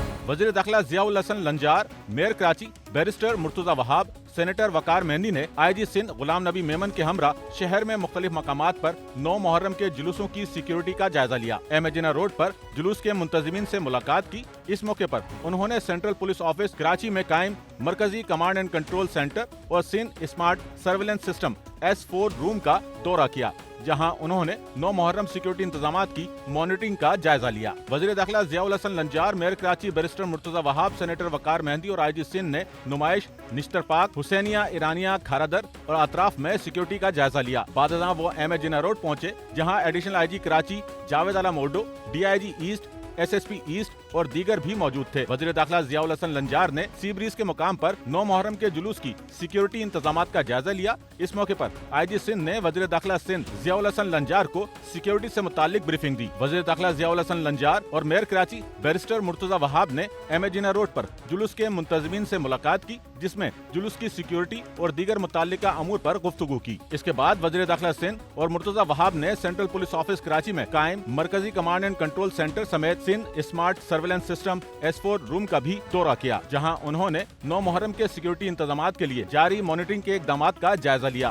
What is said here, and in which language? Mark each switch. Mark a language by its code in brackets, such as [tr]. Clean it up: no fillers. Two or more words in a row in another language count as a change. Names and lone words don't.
[ur] وزیر داخلہ ضیاء الحسن لنجار، میئر کراچی بیرسٹر مرتضیٰ وہاب، سینیٹر وقار مہدی نے IG سندھ غلام نبی میمن کے ہمراہ شہر میں مختلف مقامات پر 9 محرم کے جلوسوں کی سیکیورٹی کا جائزہ لیا. ایمیجینا روڈ پر جلوس کے منتظمین سے ملاقات کی۔ اس موقع پر انہوں نے سینٹرل پولیس آفس کراچی میں قائم مرکزی کمانڈ اینڈ کنٹرول سینٹر اور سندھ اسمارٹ سرویلنس سسٹم S4 روم کا دورہ کیا، جہاں انہوں نے 9 محرم سیکیورٹی انتظامات کی مانیٹرنگ کا جائزہ لیا. وزیر داخلہ ضیاء الحسن لنجار، میئر کراچی بیرسٹر مرتضیٰ وہاب، سینیٹر وقار مہدی اور IG سندھ نے نمائش، نشتر پارک، حسینیہ، ایرانیہ، کھارادر اور اطراف میں سیکیورٹی کا جائزہ لیا. بعد وہ ایمیجینا روڈ پہنچے، جہاں ایڈیشنل IG کراچی جاوید آلا مورڈو، DIG ایسٹ، SSP ایسٹ اور دیگر بھی موجود تھے. وزیر داخلہ ضیاء الحسن لنجار نے سی بریز کے مقام پر 9 محرم کے جلوس کی سیکیورٹی انتظامات کا جائزہ لیا. اس موقع پر IG سندھ نے وزیر داخلہ سندھ ضیاء الحسن لنجار کو سیکیورٹی سے متعلق بریفنگ دی. وزیر داخلہ ضیاء الحسن لنجار اور میئر کراچی بیرسٹر مرتضیٰ وہاب نے ایمیجینا روڈ پر جلوس کے منتظمین سے ملاقات کی، جس میں جلوس کی سیکیورٹی اور دیگر متعلقہ امور پر گفتگو کی. اس کے بعد وزیر داخلہ سندھ اور مرتضیٰ وہاب نے سینٹرل پولیس آفس کراچی میں قائم مرکزی کمانڈ اینڈ کنٹرول سینٹر سمیت سندھ اسمارٹ سرویلنس سسٹم S4 روم کا بھی دورہ کیا، جہاں انہوں نے 9 محرم کے سیکیورٹی انتظامات کے لیے جاری مانیٹرنگ کے اقدامات کا جائزہ لیا.